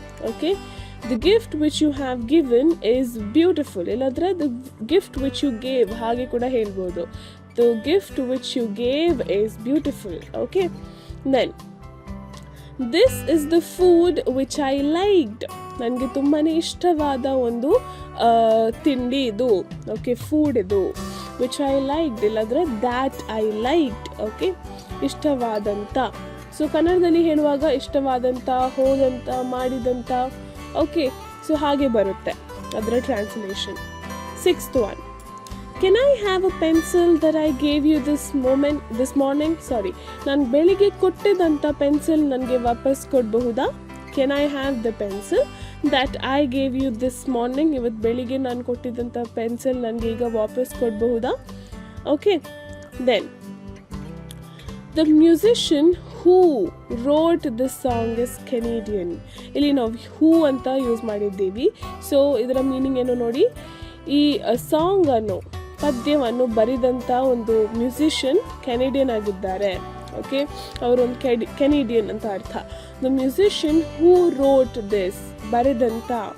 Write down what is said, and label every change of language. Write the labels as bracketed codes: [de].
[en] Okay, the gift which you have given is beautiful, ಇಲ್ಲಾಂದರೆ the gift which you gave, ಹಾಗೆ ಕೂಡ ಹೇಳ್ಬೋದು. The gift which you gave is beautiful. Okay, then this is the food which I liked, [kn] ನನಗೆ ತುಂಬಾ ಇಷ್ಟವಾದ ಒಂದು ತಿಂಡಿ ಇದು. [en] Okay, food ಇದು. Which I liked, ಇಲ್ಲಾಂದರೆ that I liked. [kn] ಓಕೆ, ಇಷ್ಟವಾದಂಥ. ಸೊ ಕನ್ನಡದಲ್ಲಿ ಹೇಳುವಾಗ ಇಷ್ಟವಾದಂಥ, ಹೋದಂಥ, ಮಾಡಿದಂಥ. ಓಕೆ, ಸೊ ಹಾಗೆ ಬರುತ್ತೆ ಅದರ translation. [en] 6th one, can I have a pencil that I gave you this morning? [kn] Sorry, ನಾನು ಬೆಳಿಗ್ಗೆ ಕೊಟ್ಟಿದ್ದಂಥ ಪೆನ್ಸಿಲ್ ನನಗೆ ವಾಪಸ್ ಕೊಡಬಹುದಾ? [en] Can I have the pencil that I gave you this morning? [kn] ಇವತ್ತು ಬೆಳಿಗ್ಗೆ ನಾನು ಕೊಟ್ಟಿದ್ದಂಥ ಪೆನ್ಸಿಲ್ ನನಗೆ ಈಗ ವಾಪಸ್ ಕೊಡಬಹುದಾ? [en] Okay, then the musician who wrote this song is Canadian. [kn] ಇಲ್ಲಿ ನಾವು who ಅಂತ ಯೂಸ್ ಮಾಡಿದ್ದೀವಿ. ಸೊ ಇದರ ಮೀನಿಂಗ್ ಏನು ನೋಡಿ. ಈ ಸಾಂಗನ್ನು, ಪದ್ಯವನ್ನು ಬರೆದಂಥ ಒಂದು ಮ್ಯೂಸಿಷಿಯನ್ ಕೆನಡಿಯನ್ ಆಗಿದ್ದಾರೆ. ಓಕೆ, ಅವರೊಂದು ಕೆನಡಿಯನ್ ಅಂತ ಅರ್ಥ. [en] the musician who wrote this, [kn] ಬರೆದಂಥ.